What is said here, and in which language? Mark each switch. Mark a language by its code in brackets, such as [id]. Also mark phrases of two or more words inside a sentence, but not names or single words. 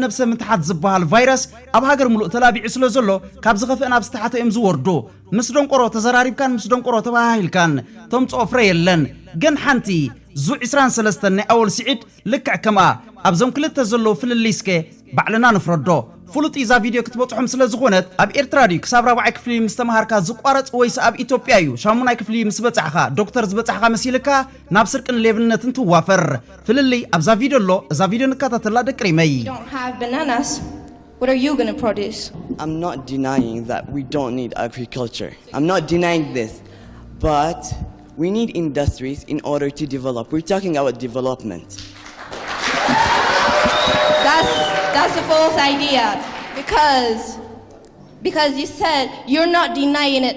[ti] ነብሰ ምትሓት ዝበሃል ቫይረስ ኣብ ሃገር ሙሉእ ተላቢዑ ስለ ዘሎ ካብ ዝኸፍእ ናብ ዝተሓተ እዮም ዝወርዱ ምስ ደንቆሮ ተዘራሪብካን ምስ ደንቆሮ ተባሂልካን ተምጽኦ ፍረ የለን ግን ሓንቲ ዙ 23 ናይ ኣውል ሲዒድ ልክዕ ከምኣ ኣብዞም ክልተ ዘለዉ ፍልልይስከ ባዕልና ንፍረዶ ፍሉጥ ኢዛ ቪድዮ ክትበጽሖም ስለ ዝኾነት ኣብ ኤርትራ ድዩ ክሳብ ራብዓይ ክፍሊ ምስ ተማሃርካ ዝቋረጽ ወይስ ኣብ ኢትዮጵያ እዩ ሻሙናይ ክፍሊ ምስ በጽሕኻ ዶክተር ዝበጽሕኻ መሲልካ ናብ ስርቅን ሌብነትን ትዋፈር ፍልልይ ኣብዛ ቪድዮ ኣሎ እዛ ቪድዮ ንከታተላ ደቅሪመይ [en] What are you going to produce? I'm not denying that we don't need agriculture. I'm not denying this. But we need industries in order to develop. We're talking about development. That's a false idea because you said you're not denying it.